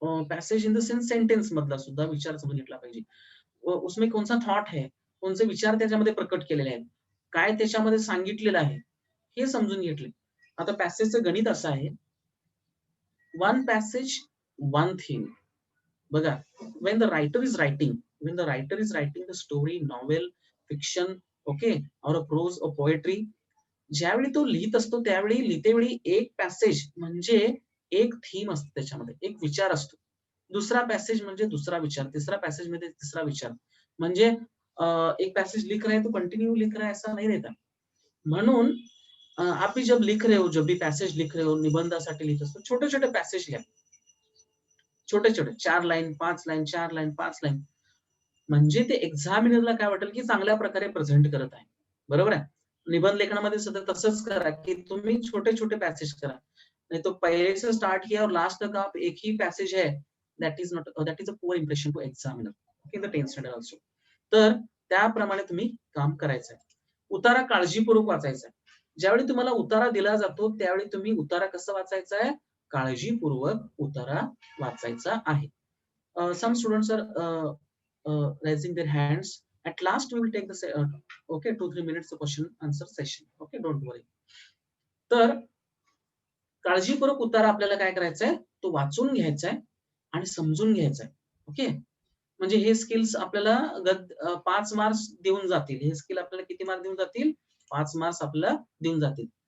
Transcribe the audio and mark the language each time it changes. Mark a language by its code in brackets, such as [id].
[mr] Passage [en] in the sense [mr] sentence मधला सुद्धा विचार समजून घेतला पाहिजे. [hi] उसमें कौन सा थॉट है, [mr] कोणते विचार त्याच्यामध्ये प्रकट केलेले आहेत, काय त्याच्यामध्ये सांगितलेलं आहे, हे समजून घेतले. आता पॅसेजचं गणित असं आहे, 1 पॅसेज 1 थीम. [en] बघा, when the writer is writing the story, novel, fiction, okay, or a prose or poetry, [mr] ज्यावेळी तो लिहित असतो त्यावेळी लिहितेवेळी एक पॅसेज म्हणजे एक थीम असते, त्याच्यामध्ये एक विचार असतो. दुसरा पॅसेज म्हणजे दुसरा विचार, तिसरा पॅसेज मध्ये तिसरा विचार. म्हणजे [hi] एक पैसेज लिख रहे हैं तो कंटिन्यू लिख रहा है [mr] ऐसा नहीं रहता. म्हणून [hi] आप भी जब लिख रहे हो, जब भी पैसेज लिख रहे हो, [mr] निबंधासाठी लिहित असतो, छोटे-छोटे पॅसेज लिहा. छोटे-छोटे 4 लाईन, 5 लाईन, 4 लाईन, 5 लाईन. म्हणजे ते एक्झामिनरला काय वाटेल, की चांगल्या प्रकारे प्रेझेंट करत आहे. बरोबर आहे? निबंध लेखनामध्ये सुद्धा तसंच करा, की तुम्ही छोटे-छोटे पॅसेज करा. [hi] नहीं तो पहले से स्टार्ट किया और लास्ट तक आप एक ही पैसेज है, [en] That is a poor impression to examiner in the 10th standard also. [mr] तर त्याप्रमाणे तुम्ही काम करायचंय. उतारा काळजीपूर्वक वाचायचा आहे. ज्यावेळी तुम्हाला उतारा दिला जातो, त्यावेळी तुम्ही उतारा कसा वाचायचा आहे? काळजीपूर्वक उतारा वाचायचा आहे. [en] Some students are raising their hands. At last, we will take the okay 2-3 minutes of question answer session. Okay, don't worry. [mr] तर काळजीपूर्वक उतारा आपल्याला काय करायचंय? तो वाचून घ्यायचा आहे आणि समजून घ्यायचा आहे. ओके. म्हणजे हे स्किल्स आपल्याला 5 मार्क्स देऊन जातील. हे स्किल आपल्याला किती मार्क देऊन जातील? 5 मार्क्स आपल्याला देऊन जातील.